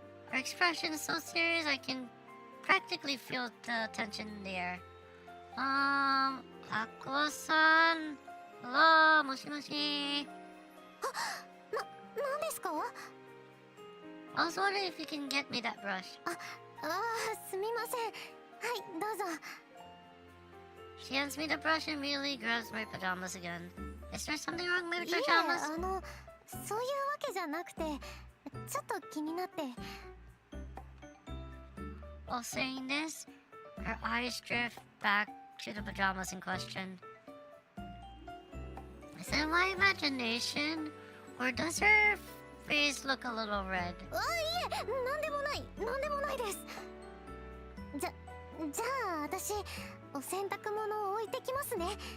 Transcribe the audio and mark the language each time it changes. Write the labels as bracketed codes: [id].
[en] Her expression is so serious I can practically feel the tension in the air. Aqua-san? Hello, moshi-moshi. [ja] 何ですか？ [en] I was wondering if you can get me that brush. [ja] すみません。はい、どうぞ。 [en] She hands me the brush and immediately grabs my pajamas again. Is there something wrong with [ja] い [en] my [ja] え、 [en] pajamas? [ja] そういうわけじゃなくて、ちょっと気になって。 [en] While saying this, her eyes drift back to the pajamas in question. Is that my imagination? Or does her face look a little red? [ja] いえ、なんでもないです。じゃあ私、お洗濯物を置いてきますね。